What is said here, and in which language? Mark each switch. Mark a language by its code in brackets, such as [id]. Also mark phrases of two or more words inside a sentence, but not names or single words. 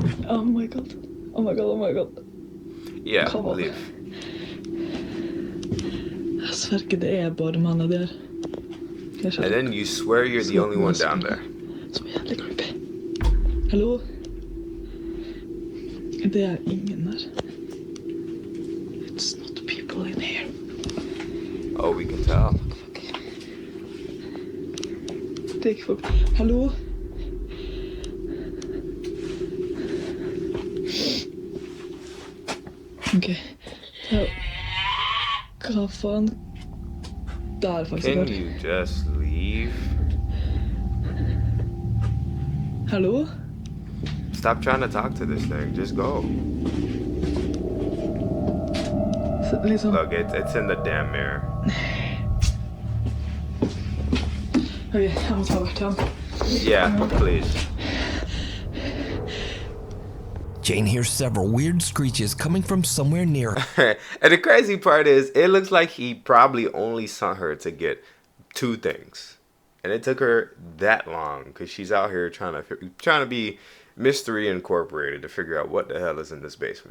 [en] Oh my god. Oh my god, oh my god. Yeah, Come on. leave. [no] Jeg sverger, det er bare mannen der. Kanskje [en] And then you swear you're the only one down there. [no] Som er jævlig creepy. Hallo? Det er ingen der. [en] It's not people in here. Oh, we can tell. Fuck. [no] Det er ikke folk. Hallo? Ok. Ja. Hva faen? Det er faktisk [en] Can [no] rart. [en] you just leave? [no] Hallo? [en] Stop trying to talk to this thing. Just go. [no] Så, liksom. [en] Look, it's in the damn mirror. [no] Ok, jeg må ta hvert igjen. [en] Yeah, please. Jane hears several weird screeches coming from somewhere near. And the crazy part is, it looks like he probably only sent her to get 2 things. And it took her that long because she's out here trying to be Mystery Incorporated to figure out what the hell is in this basement.